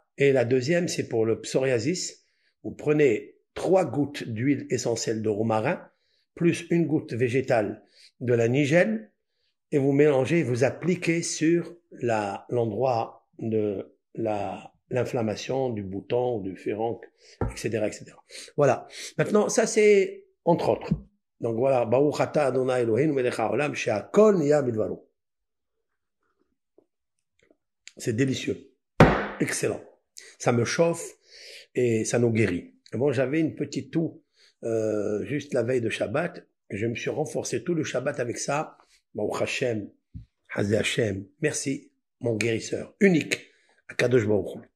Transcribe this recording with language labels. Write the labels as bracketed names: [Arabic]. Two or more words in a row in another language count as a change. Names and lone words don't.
[French] Et la deuxième, c'est pour le psoriasis. Vous prenez 3 gouttes d'huile essentielle de romarin, plus une goutte végétale de la nigelle, et vous mélangez, vous appliquez sur l'endroit de l'inflammation du bouton, du féronque, etc., etc. Voilà. Maintenant, ça c'est entre autres. Donc voilà. [Hebrew] ברוך אתה אדוני אלוהינו מלך העולם שהכל נהיה בדברו. [French] C'est délicieux. Excellent. Ça me chauffe et ça nous guérit. Bon, j'avais une petite toux juste la veille de Shabbat. Je me suis renforcé tout le Shabbat avec ça. [Hebrew] ברוך השם, הזה השם, [French] merci, mon guérisseur unique, [Hebrew] הקדוש ברוך הוא.